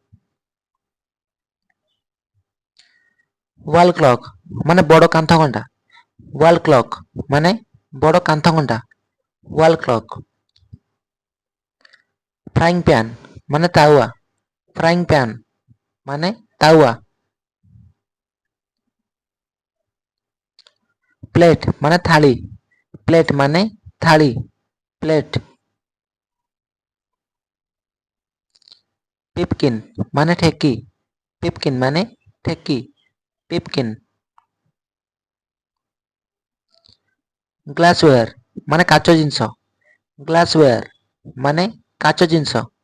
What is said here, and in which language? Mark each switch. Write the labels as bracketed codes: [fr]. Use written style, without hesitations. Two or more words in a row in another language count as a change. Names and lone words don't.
[en] wall clock [or] ମାନେ ବଡ଼ କାନ୍ଥ ଘଣ୍ଟା [en] wall clock [or] ମାନେ ବଡ଼ କାନ୍ଥ ଘଣ୍ଟା वाल क्लॉक [en] frying pan [or] ମାନେ ତାୱା [en] frying pan [or] ମାନେ ତାୱା प्लेट ମାନେ ଥାଳି प्लेट माने थाली [en] plate pipkin [or] ମାନେ ଠେକି पिपकिन ମାନେ ଠେକି [en] pipkin glassware [or] ମାନେ କାଚ ଜିନିଷ ग्लासवेयर ମାନେ କାଚ ଜିନିଷ